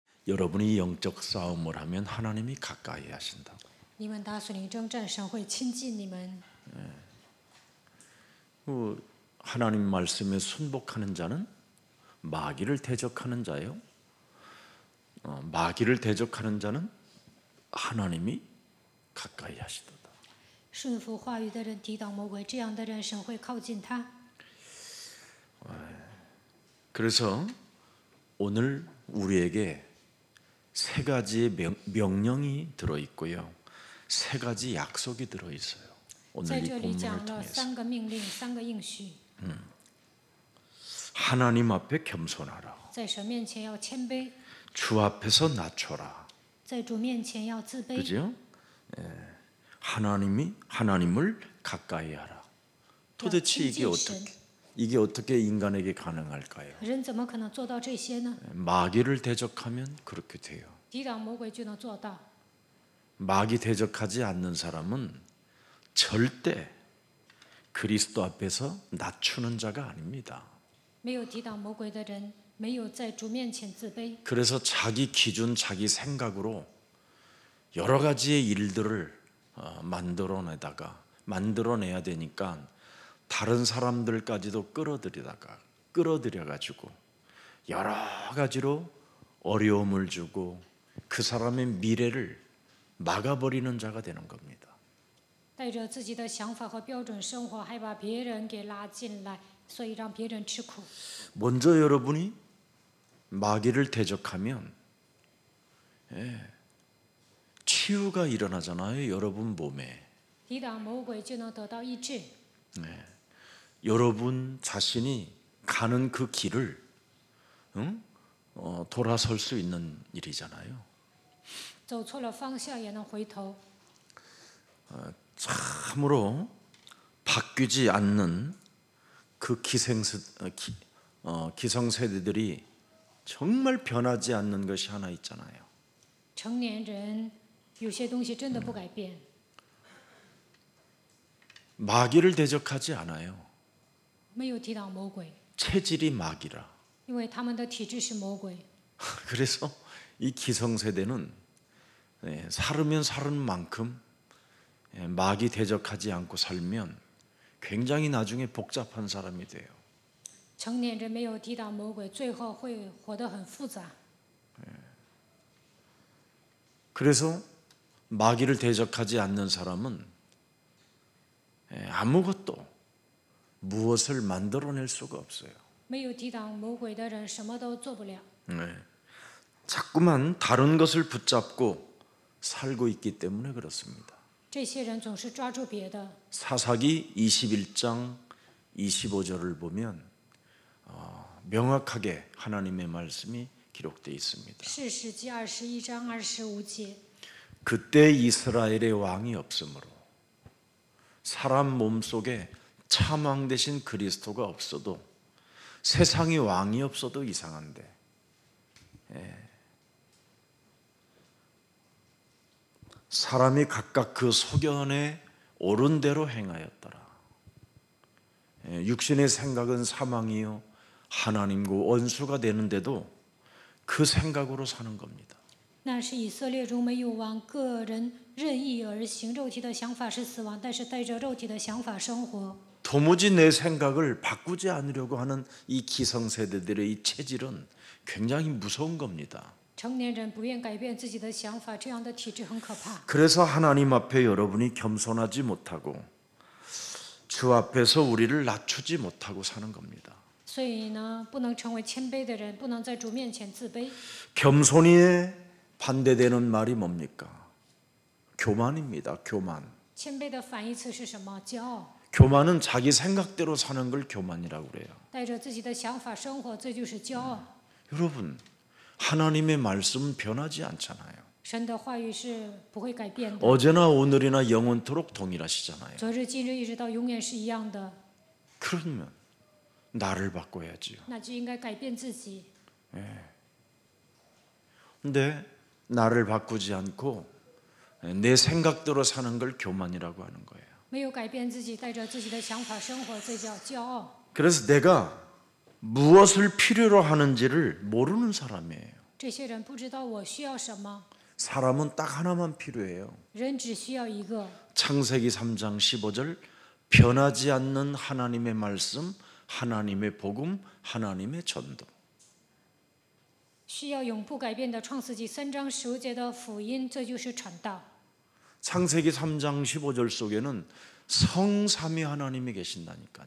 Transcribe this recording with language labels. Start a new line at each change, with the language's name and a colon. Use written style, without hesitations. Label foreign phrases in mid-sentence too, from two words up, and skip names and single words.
Korean: 여러분이 영적 싸움을 하면 하나님이 가까이 하신다고.
Chinese: 你们打属灵征战，神会亲近你们。
Korean: 하나님 말씀에 순복하는 자는 마귀를 대적하는 자예요. 마귀를 대적하는 자는 하나님이 가까이 하시도다.
Chinese: 顺服话语的人抵挡魔鬼，这样的人神会靠近他。
Korean: 그래서 오늘 우리에게 세 가지의 명령이 들어 있고요, 세 가지 약속이 들어 있어요.
Chinese: 在
Korean: 오늘 이
Chinese: 这里
Korean: 본문을
Chinese: 讲了
Korean: 통해서
Chinese: 3个命令，3个应许。
Korean: 하나님 앞에 겸손하라.
Chinese: 在神面前要谦卑，
Korean: 주 앞에서 낮춰라.
Chinese: 在主面前要自卑。
Korean: 그죠? 하나님을 가까이 하라. 도대체 이게 어떻게 인간에게 가능할까요?
Chinese: 人怎么可能做到这些呢？
Korean: 마귀를 대적하면 그렇게 돼요.
Chinese: 抵挡魔鬼就能做到。
Korean: 마귀 대적하지 않는 사람은 절대 그리스도 앞에서 낮추는 자가 아닙니다.
Chinese: 没有抵挡魔鬼的人，没有在主面前自卑，
Korean: 그래서 자기 기준, 자기 생각으로 여러 가지의 일들을 만들어내야 되니까 다른 사람들까지도 끌어들여가지고 여러 가지로 어려움을 주고 그 사람의 미래를 막아버리는 자가 되는 겁니다.
Chinese: 带着自己的想法和标准生活，还把别人给拉进来，所以让别人吃苦。
Korean: 먼저 여러분이 마귀를 대적하면 치유가 일어나잖아요. 여러분 몸에.
Chinese: 抵挡魔鬼就能得到医治。
Korean: 여러분 자신이 가는 그 길을 돌아설 수 있는 일이잖아요.
Chinese: 走错了方向也能回头。
Korean: 참으로 바뀌지 않는 그 기성세대들이 정말 변하지 않는 것이 하나 있잖아요.
Chinese: 成年人有些东西真的不改变，
Korean: 마귀를 대적하지 않아요.
Chinese: 没有抵挡魔鬼，
Korean: 체질이 마귀라.
Chinese: 因为他们的体质是魔鬼。
Korean: 그래서 이 기성세대는 살으면 사는 만큼 마귀 대적하지 않고 살면 굉장히 나중에 복잡한 사람이 돼요.
Chinese: 成年人没有抵挡魔鬼，最后会活得很复杂。
Korean: 그래서 마귀를 대적하지 않는 사람은 아무것도 무엇을 만들어낼 수가 없어요.
Chinese: 没有抵挡魔鬼的人，什么都做不了。
Korean: 자꾸만 다른 것을 붙잡고 살고 있기 때문에 그렇습니다.
Chinese: 这些人总是抓住别的。
Korean: 사사기 21장 25절을 보면 명확하게 하나님의 말씀이 기록되어 있습니다.
Chinese: 士师记21章25节，
Korean: 그때 이스라엘의 왕이 없으므로 사람 몸속에 참왕 대신 그리스도가 없어도 세상에 왕이 없어도 이상한데 사람이 각각 그 소견에 옳은 대로 행하였더라. 육신의 생각은 사망이요 하나님과 원수가 되는데도 그 생각으로 사는 겁니다.
Chinese: 那是以色列中没有王，个人任意而行，肉体的想法是死亡，但是带着肉体的想法生活。
Korean: 도무지 내 생각을 바꾸지 않으려고 하는 이 기성세대들의 이 체질은 굉장히 무서운 겁니다.
Chinese: 成年人不愿改变自己的想法，这样的体质很可怕。
Korean: 그래서 하나님 앞에 여러분이 겸손하지 못하고 주 앞에서 우리를 낮추지 못하고 사는 겁니다.
Chinese: 所以呢，不能成为谦卑的人，不能在主面前自卑。
Korean: 겸손이에 반대되는 말이 뭡니까? 교만입니다. 교만.
Chinese: 谦卑的反义词是什么？骄傲。
Korean: 교만은 자기 생각대로 사는 걸 교만이라고 그래요.
Chinese: 带着自己的想法生活，这就是骄傲。
Korean: 여러분, 하나님의 말씀은 변하지 않잖아요.
Chinese: 神的话语是不会改变的，
Korean: 어제나 오늘이나 영원토록 동일하시잖아요.
Chinese: 昨日、今日一直到永远是一样的。
Korean: 그러면 나를 바꿔야지요.
Chinese: 那就应该改变自己。
Korean: 근데 나를 바꾸지 않고 내 생각대로 사는 걸 교만이라고 하는 거예요.
Chinese: 没有改变自己，带着自己的想法生活，这叫骄傲。
Korean: 그래서 내가 무엇을 필요로 하는지를 모르는 사람이에요.
Chinese: 这些人不知道我需要什么，
Korean: 사람은 딱 하나만 필요해요.
Chinese: 人只需要一个。
Korean: 창세기 3장 15절 변하지 않는 하나님의 말씀, 하나님의 복음, 하나님의 전도.
Chinese: 需要永不改变的创世纪3章15节的福音，这就是传道。
Korean: 창세기 3장 15절 속에는 성삼위 하나님이 계신다니까요.